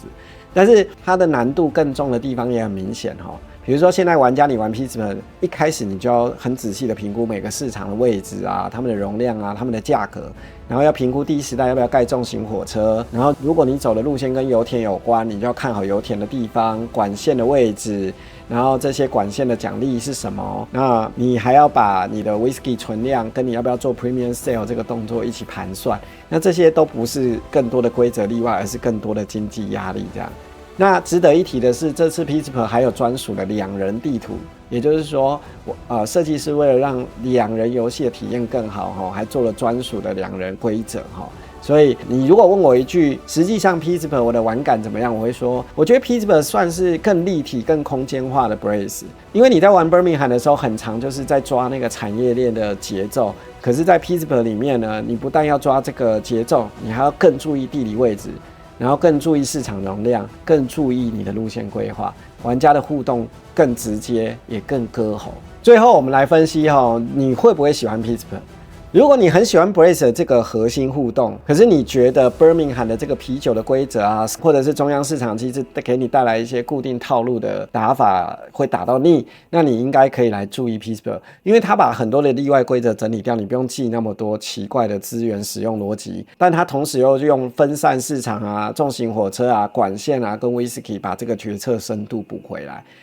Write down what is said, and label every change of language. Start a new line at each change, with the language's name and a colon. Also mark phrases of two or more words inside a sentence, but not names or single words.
Chinese: 但是它的難度更重的地方也很明顯哈，比如說現在玩家你玩 Pittsburgh 一開始你就要很仔細的評估每個市場的位置啊、他們的容量啊、他們的價格，然後要評估第一時代要不要蓋重型火車，然後如果你走的路線跟油田有關，你就要看好油田的地方、管線的位置。然後這些管線的獎勵是什麼？那你還要把你的 whisky 存量跟你要不要做
English: premium sale
Chinese: 這個動作一起盤算。那這些都不是更多的規則例外，而是更多的經濟壓力這樣。那值得一提的是，這次 Pittsburgh 還有專屬的兩人地圖，也就是說，設計師為了讓兩人遊戲的體驗更好，還做了專屬的兩人規則哈。所以你如果問我一句，實際上 Pittsburgh 我的玩感怎麼樣？我會說，我覺得 Pittsburgh 算是更立體、更空間化的 Brace。因為你在玩 Birmingham 的時候，很常就是在抓那個產業鏈的節奏。可是，在 Pittsburgh 裡面呢，你不但要抓這個節奏，你還要更注意地理位置，然後更注意市場容量，更注意你的路線規劃，玩家的互動更直接，也更歌喉。最後，我們來分析你會不會喜歡 Pittsburgh？如果你很喜歡 Brace 的這個核心互動，可是你覺得 Birmingham 的這個啤酒的規則啊，或者是中央市場機制給你帶來一些固定套路的打法會打到膩，那你應該可以來注意 Pittsburgh， 因為它把很多的例外規則整理掉，你不用記那麼多奇怪的資源使用邏輯，但它同時又用分散市場啊、重型火車啊、管線啊跟 Whisky 把這個決策深度補回來。